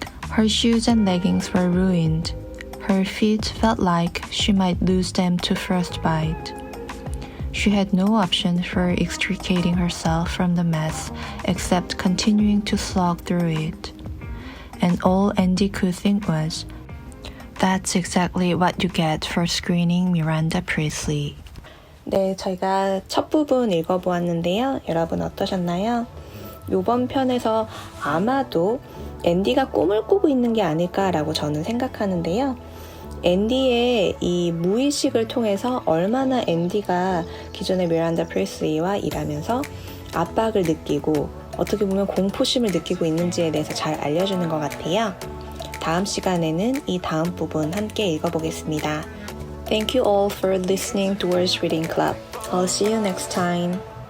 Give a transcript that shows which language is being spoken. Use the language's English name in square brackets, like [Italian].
[English] Her shoes and leggings were ruined. Her feet felt like she might lose them to frostbite. She had no option for extricating herself from the mess except continuing to slog through it. And all Andy could think was, That's exactly what you get for screening Miranda Priestley. [Korean] 네, 저희가 첫 부분 읽어보았는데요. 여러분 어떠셨나요? 이번 편에서 아마도 앤디가 꿈을 꾸고 있는 게 아닐까라고 저는 생각하는데요. 앤디의 이 무의식을 통해서 얼마나 앤디가 기존의 미란다 프리슬리와 일하면서 압박을 느끼고 어떻게 보면 공포심을 느끼고 있는지에 대해서 잘 알려주는 것 같아요. 다음 시간에는 이 다음 부분 함께 읽어보겠습니다. [English] Thank you all for listening to WEARS Reading Club. I'll see you next time.